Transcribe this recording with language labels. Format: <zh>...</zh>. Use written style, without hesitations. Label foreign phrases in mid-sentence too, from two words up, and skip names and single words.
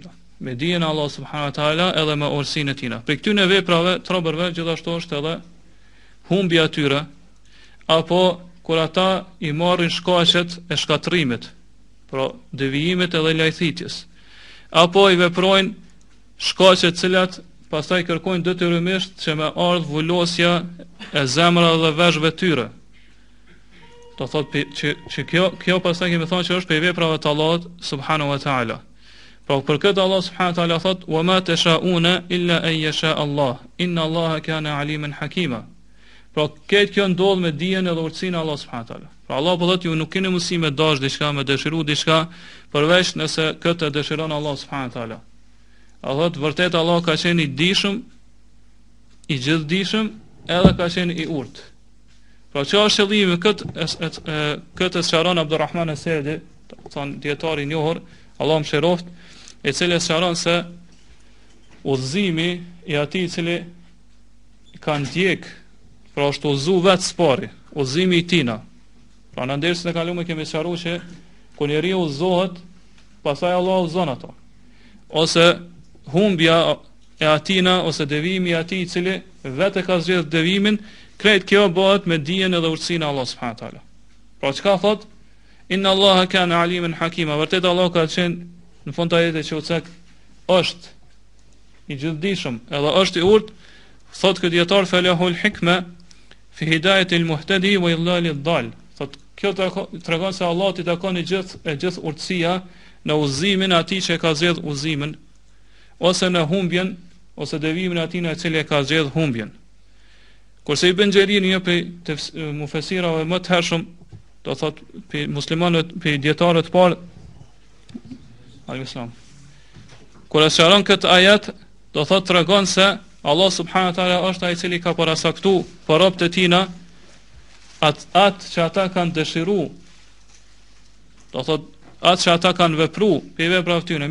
<sq>Me dijen e</sq> <ar>الله سبحانه وتعالى</ar> <sq>edhe me urtësinë e tij. Për këtyne veprave të robërve gjithashtu është edhe humbja e tyre, apo kur ata i marrin shkaqet e shkatrimit, pra devijimit edhe lajthitjes, apo i veprojnë shkaqe të cilat pastaj kërkojnë detyrimisht që me ardh vulosja e zemrave dhe veshëve të tyre. Do thotë që kjo pastaj kemi thënë që është për veprave të Allahut</sq> <ar>سبحانه وتعالى.</ar> <sq>Pra për këtë</sq> <ar>الله سبحانه وتعالى</ar> <sq>thotë:</sq> <ar>"وما تشاؤون إلا أن يشاء الله إن الله كان عليما حكيما."</ar> <sq>Pra këtë kjo ndodh me dijen edhe urtësinë e</sq> <ar>الله سبحانه وتعالى.</ar> <sq>Pra Allah po thotë ju nuk keni mundësi me dash diçka, me dëshiru diçka, përveç nëse këtë dëshiron</sq> <ar>الله سبحانه وتعالى.</ar> <sq>Allah vërtet Allah ka qenë i dijshëm, i gjithdijshëm, edhe ka qenë i urtë. Pra që është qëllimi këtë sqaron Abdurrahman as-Saidi, thon dietari i njohur, Allah më shëroft, i cili sqaron se udhëzimi i atij i cili ka ndjek, pra është udhëzu vetë spari, udhëzimi i tina. Pra në dersën e kaluar kemi sqaruar që kur njeriu udhëzohet, pastaj Allah udhëzon ato. Ose humbja e atina ose devijimi i atij i cili vetë ka zgjedhur devimin, krejt kjo bëhet me dijen edhe urtësinë e</sq> <ar>الله سبحانه وتعالى.</ar> <sq>Pra çka thot?</sq> <ar>إن الله كان عليما حكيما.</ar> <sq>Vërtet Allah ka qenë në fund të ajetit që u cek është i gjithdijshëm, edhe është i urtë, thot ky dietar</sq> <ar>فله الحكمة في هداية المهتدي وإضلال الضال.</ar> <sq>Thot kjo tregon se Allah i takon i gjithë urtësia në udhëzimin e atij që ka zgjedhur udhëzimin, ose në humbjen ose devimin e atij në cili ka zgjedhur humbjen. Kurse Ibn Jarir, një prej mufesirave më të hershëm, do thot pe muslimanët, pe dietarët të parë, al-Islam, kur e sqaron këtë ajet, do thot tregon se</sq> <ar>الله سبحانه وتعالى</ar> <sq>është ai i cili ka parasaktuar për robët e tina atë që ata kanë dëshiruar, do thot atë që ata kanë vepruar pe veprave të tyre.</sq>